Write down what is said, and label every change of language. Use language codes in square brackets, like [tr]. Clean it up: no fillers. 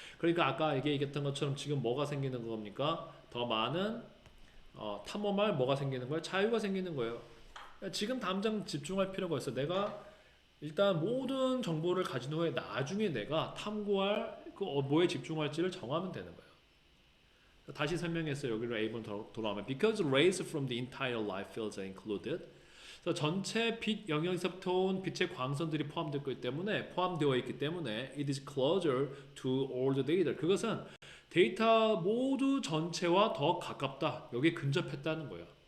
[ko] 그러니까 아까 얘기했던 것처럼 지금 뭐가 생기는 겁니까? 더 많은 탐험할 뭐가 생기는 거예요? 자유가 생기는 거예요. 지금 당장 집중할 필요가 있어. 내가 일단 모든 정보를 가진 후에 나중에 내가 탐구할 그 뭐에 집중할지를 정하면 되는 거예요. 다시 설명했어요. 여기로 A번 돌아오면 [en] because rays from the entire light fields are included. [ko] 그래서 전체 빛 영역에서부터 온 빛의 광선들이 포함되어 있기 때문에 [en] it is closer to all the data. [ko] 그것은 데이터 모두 전체와 더 가깝다. 여기에 근접했다는 거예요.